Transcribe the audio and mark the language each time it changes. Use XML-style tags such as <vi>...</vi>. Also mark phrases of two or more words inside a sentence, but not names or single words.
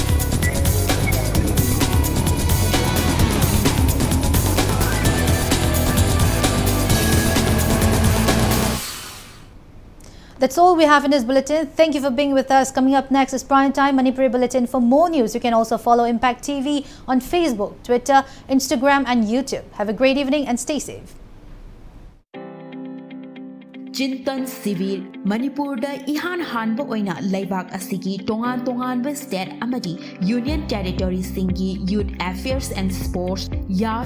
<en>That's all we have in this bulletin. Thank you for being with us. Coming up next is Prime Time Manipuri Bulletin. For more news, you can also follow Impact TV on Facebook, Twitter, Instagram and YouTube. Have a great evening and stay safe.</en> <mni>Chintan Civil Manipur da ihan hanba oina laibak asigi tongan state amadi Union Territory singi Youth Affairs and Sports</mni>